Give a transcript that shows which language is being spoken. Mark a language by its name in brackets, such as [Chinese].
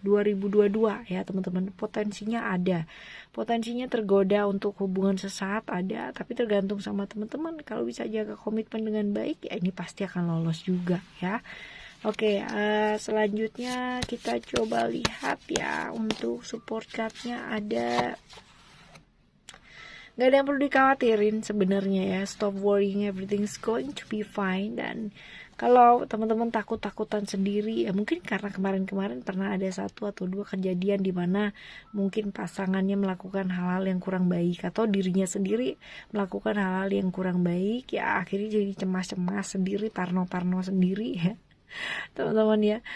[Indonesian] 2022 ya teman-teman, potensinya ada, potensinya tergoda untuk hubungan sesaat ada, tapi tergantung sama teman-teman. Kalau bisa jaga komitmen dengan baik ya ini pasti akan lolos juga ya. Oke, selanjutnya kita coba lihat ya, untuk support cardnya ada. Gak ada yang perlu dikhawatirin sebenarnya ya. [English] Stop worrying, everything's going to be fine. [Indonesian] Dan kalau teman-teman takut-takutan sendiri ya, mungkin karena kemarin-kemarin pernah ada 1 atau 2 kejadian di mana mungkin pasangannya melakukan hal-hal yang kurang baik atau dirinya sendiri melakukan hal-hal yang kurang baik ya, akhirnya jadi cemas-cemas sendiri, parno-parno sendiri ya teman-teman ya.